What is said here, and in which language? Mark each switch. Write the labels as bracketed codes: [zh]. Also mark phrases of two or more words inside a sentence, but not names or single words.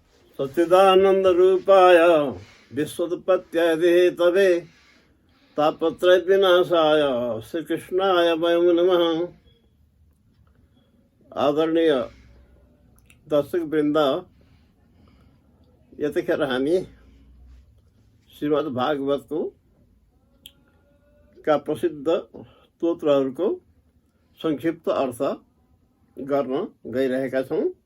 [sa] सच्चिदानंद रूपाय विश्वोत्पत्त्यादि तवे तापत्रय विनाशाय श्री कृष्णाय वयं नमः। [ne] आदरणीय दर्शक वृन्द, यतिखेर हामी श्रीमद् भागवतको का प्रसिद्ध स्तोत्रहरूको संक्षिप्त अर्थ गर्न गइरहेका छौँ।